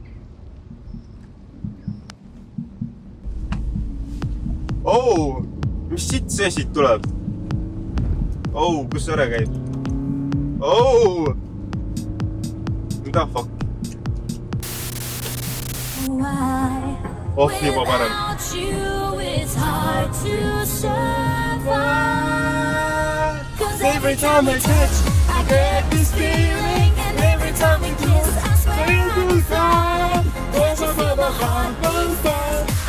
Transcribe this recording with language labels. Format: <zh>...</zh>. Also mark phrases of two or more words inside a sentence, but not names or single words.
<et>Oh! Mis siit see siit tuleb? Oh, kus see ära käib? Oh! Mida fuck? Oh, juba parem.</et> <en>Every time I touch, I get this feeling, and every time we kiss, I swear to God, there's another heart won't fall.</en>